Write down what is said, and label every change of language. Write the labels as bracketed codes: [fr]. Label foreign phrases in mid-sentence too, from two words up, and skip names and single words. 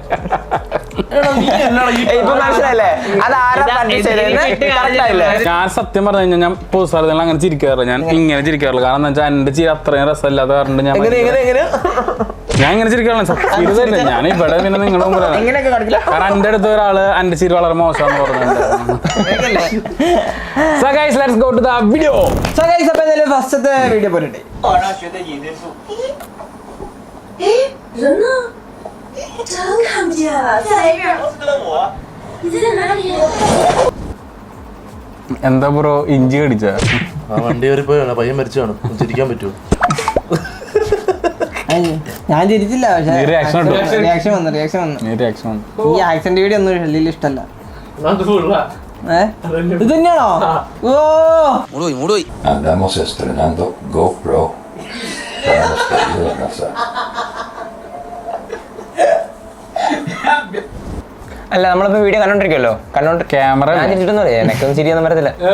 [ml] ഞാൻ സത്യം പറഞ്ഞു കഴിഞ്ഞാൽ ഞാൻ പൊതുസ്ഥലത്തിൽ അങ്ങനെ ചിരിക്കാറില്ല. ഞാൻ ഇങ്ങനെ ചിരിക്കാറില്ല. കാരണം എന്താ വെച്ചാൽ എന്റെ ചിരി അത്രയും രസമില്ലാത്ത കാരണം ഞാൻ ഇങ്ങനെ ചിരിക്കാറില്ല. സത്യം തന്നെ. ഞാൻ ഇവിടെ പിന്നെ നിങ്ങളുടെ മുമ്പിലാണ്. കാരണം എന്റെ അടുത്ത് ഒരാള് എന്റെ ചിരി വളരെ മോശമാണെന്ന് പറഞ്ഞിട്ടുണ്ട്. [en] So guys, let's go to the video. So guys, [ml] അപ്പോൾ ഇതിലെ ഫസ്റ്റത്തെ വീഡിയോ പോരട്ടെ. എന്താ ബ്രോ ഇഞ്ചി കടിച്ച വണ്ടി കയറി പോയാണ്. പയ്യൻ മരിച്ചാണ്. ചിരിക്കാൻ പറ്റുമോ? ഞാൻ ചിരിച്ചില്ല. പക്ഷേ റിയാക്ഷൻ വന്നു. ഈ [en] accident video [ml] ഒന്നും വലിയ ഇഷ്ടമല്ല. ഇത് തന്നെയാണോ? [es] Andamos estrenando GoPro. Tenemos que ir a casa. [ml] അല്ല നമ്മളിപ്പോ വീഡിയോ കണ്ടോണ്ടിരിക്കുമല്ലോ. ക്യാമറ ഞാൻ ചിരിട്ടൊന്നും എനക്കൊന്നും ചിരിയൊന്നും വരത്തില്ല.